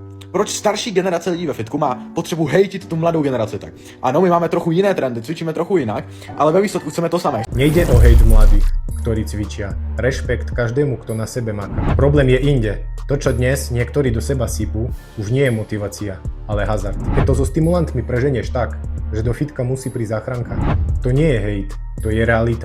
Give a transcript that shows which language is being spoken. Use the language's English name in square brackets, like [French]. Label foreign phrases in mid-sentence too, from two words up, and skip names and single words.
[Czech] Proč starší generace lidí ve fitku má potřebu hejtit tu mladou generaci tak? Ano, my máme trochu jiné trendy, cvičíme trochu jinak, ale ve výsledku chceme to samé. [Slovak] Nejde o hejt mladých, ktorí cvičia. Rešpekt každému, kto na sebe maká. Problém je inde. To, čo dnes niektorí do seba sypú, už nie je motivácia, ale hazard. Keď to so stimulantmi preženieš tak, že do fitka musí prísť záchranka, to nie je hejt, to je realita.